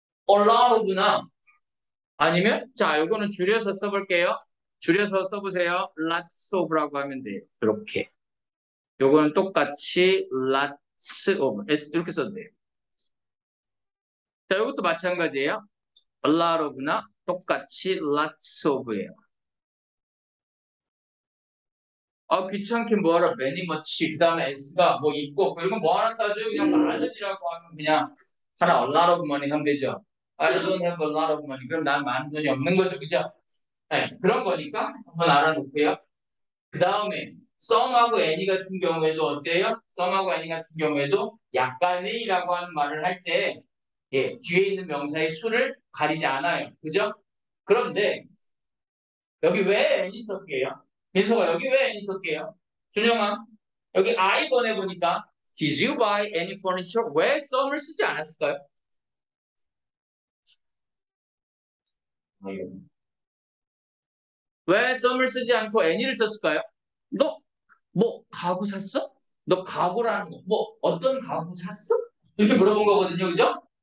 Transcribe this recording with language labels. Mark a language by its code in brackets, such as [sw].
[ko] A lot of나 아니면 자 이거는 줄여서 써볼게요. 줄여서 써보세요. Lots of라고 하면 돼요. 이렇게. 요거는 똑같이 lots of 이렇게 써도 돼요. 자, 이것도 마찬가지예요. a lot of나 똑같이 lots of예요. 귀찮게 뭐하라 many much 그 다음에 s가 뭐 있고 이건 뭐 하나 따져요? 그냥 많은이라고 하면 그냥 하나 [en] a lot of money [ko] 하면 되죠. [en] I don't have a lot of money. [ko] 그럼 난 많은 돈이 없는 거죠. 그죠? 네, 그런 거니까 한번 알아놓고요. 그 다음에 some하고 any 같은 경우에도 어때요? some하고 any 같은 경우에도 약간의라고 하는 말을 할 때 뒤에 있는 명사의 수를 가리지 않아요. 그죠? 그런데 여기 왜 any 썼게요? 민서가 여기 왜 any 썼게요? 준영아 여기 [en] I [ko] 보내보니까 [en] Did you buy any furniture? [ko] 왜 some을 쓰지 않았을까요? 왜 some을 쓰지 않고 any를 썼을까요? 너 뭐 가구 샀어? 너 가구라는 거, 뭐 어떤 가구 샀어? 이렇게 물어본 거거든요, 그죠?